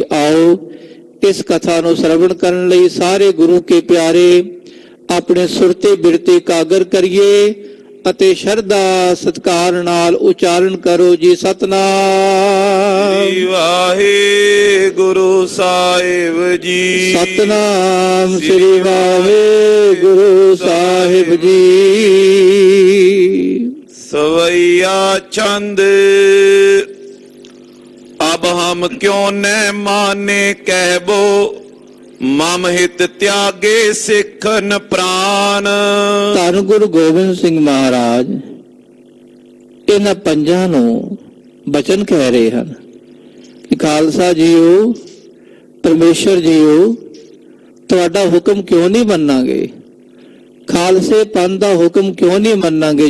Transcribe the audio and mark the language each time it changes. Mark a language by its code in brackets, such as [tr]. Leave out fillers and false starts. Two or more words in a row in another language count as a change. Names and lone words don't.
[pa] ਆਓ ਇਸ ਕਥਾ ਨੂੰ ਸਰਵਣ ਕਰਨ ਲਈ ਸਾਰੇ ਗੁਰੂ ਕੇ ਪਿਆਰੇ ਆਪਣੇ ਸੁਰਤੇ ਬਿਰਤੇ ਇਕਾਗਰ ਕਰੀਏ ਅਤੇ ਸ਼ਰਧਾ ਸਤਿਕਾਰ ਨਾਲ ਉਚਾਰਨ ਕਰੋ ਜੀ। ਸਤਨਾਮ ਵਾਹਿਗੁਰੂ ਸਾਹਿਬ ਜੀ। ਸਤਨਾਮ ਸ੍ਰੀ ਵਾਹਿਗੁਰੂ ਸਾਹਿਬ ਜੀ। [bra] सवैया छंद अब हम क्यों न माने कहबो, मम हित त्यागे सिखन प्राण। [pa] ਧੰਨ ਗੁਰੂ ਗੋਬਿੰਦ ਸਿੰਘ ਮਹਾਰਾਜ ਇਹਨਾਂ ਪੰਜਾਂ ਨੂੰ ਬਚਨ ਕਹਿ ਰਹੇ ਹਨ ਕਿ ਖਾਲਸਾ ਜੀਓ, ਪਰਮੇਸ਼ਰ ਜੀਓ, ਤੁਹਾਡਾ ਹੁਕਮ ਕਿਉਂ ਨਹੀਂ ਮੰਨਾਂਗੇ? ਖਾਲਸੇ ਪੰਥ ਦਾ ਹੁਕਮ ਕਿਉਂ ਨਹੀਂ ਮੰਨਾਂਗੇ?